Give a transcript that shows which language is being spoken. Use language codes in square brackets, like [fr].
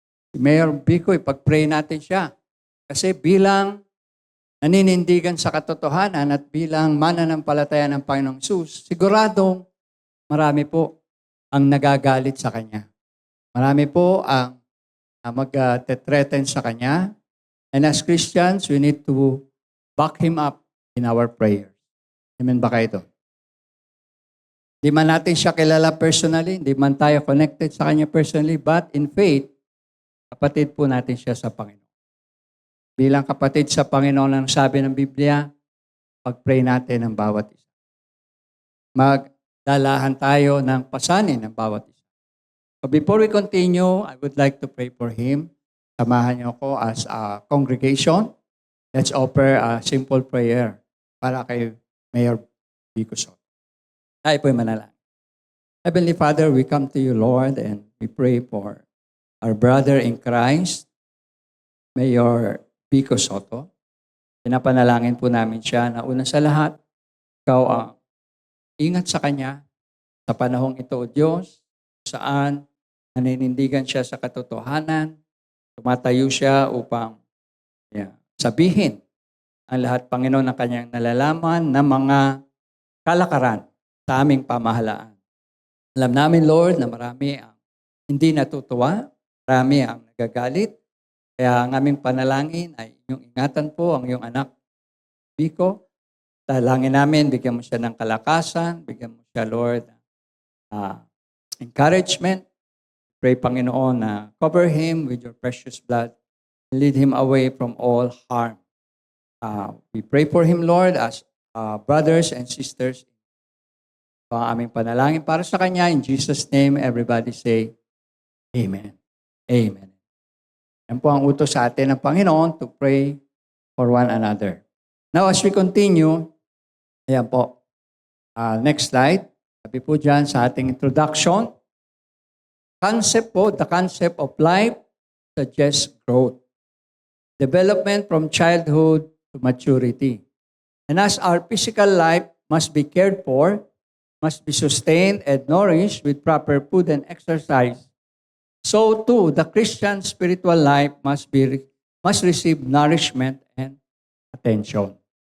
[tl] Si Mayor Bicoy, pag-pray natin siya. Kasi bilang naninindigan sa katotohanan at bilang mananampalataya ng Panginoong Hesus, siguradong marami po ang nagagalit sa Kanya. Marami po ang mag-threaten sa Kanya. [en] And as Christians, we need to back Him up in our prayers. [tl] Amen ba kayo ito? Hindi man natin siya kilala personally, hindi man tayo connected sa Kanya personally, [en] but in faith, [tl] kapatid po natin siya sa Panginoon. Bilang kapatid sa Panginoon ang sabi ng Biblia, pag-pray natin ng bawat isa. Magdalahan tayo ng pasanin ng bawat isa. [en] So before we continue, I would like to pray for him. [tl] Samahan niyo ako [en] as a congregation. Let's offer a simple prayer [tl] para kay Mayor Vico Soto. Tayo po'y manalangin. [en] Heavenly Father, we come to you, Lord, and we pray for our brother in Christ, Mayor Vico Soto. [tl] Pinapanalangin po namin siya na una sa lahat, ikaw ang ingat sa kanya sa panahong ito, O Diyos, saan naninindigan siya sa katotohanan, tumatayo siya upang sabihin ang lahat, Panginoon, ng kanyang nalalaman na mga kalakaran sa aming pamahalaan. Alam namin, Lord, na marami ang hindi natutuwa, marami ang nagagalit. Kaya ang aming panalangin ay inyong ingatan po ang iyong anak, Vico. Dalangin namin, bigyan mo siya ng kalakasan, bigyan mo siya, Lord, encouragement. [en] Pray, [tl] Panginoon, na [en] cover him with your precious blood and lead him away from all harm. We pray for him, Lord, as brothers and sisters. [tl] Ito ang aming panalangin para sa kanya. [en] In Jesus' name, everybody say, [tl] Amen. Amen. Yan po ang utos sa atin ng Panginoon [en] to pray for one another. Now, as we continue, [tl] ayan po. [en] Next slide. [tl] Sabi po dyan sa ating [en] introduction, the concept of life suggests growth. Development from childhood to maturity. And as our physical life must be cared for, must be sustained and nourished with proper food and exercise, so too, the Christian spiritual life must receive nourishment and attention.